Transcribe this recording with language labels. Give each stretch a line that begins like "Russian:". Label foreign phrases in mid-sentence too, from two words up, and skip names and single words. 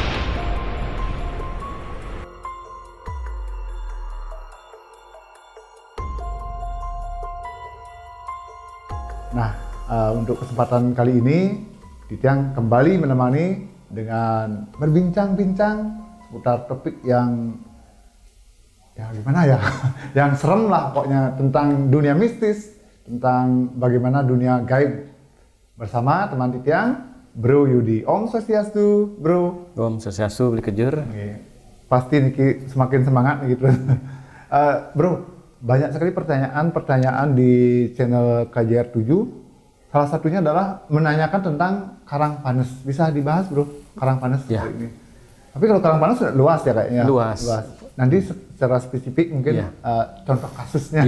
Indonesian: Nah, untuk kesempatan kali ini Titiang kembali menemani dengan berbincang-bincang seputar topik yang gimana ya, yang serem lah pokoknya, tentang dunia mistis, tentang bagaimana dunia gaib, bersama teman Titiang, Bro Yudi.
Balinese: Om Swastiastu, Bro. Om Swastiastu, Beli Kejur.
Indonesian: Pasti Niki semakin semangat gitu. Bro, banyak sekali pertanyaan di channel KJR 7. Salah satunya adalah menanyakan tentang Karangpanes. Bisa dibahas, Bro, Karangpanes Ya. ini. Tapi kalau Karangpanes luas ya kayaknya. Luas. Nanti secara spesifik mungkin contoh kasusnya.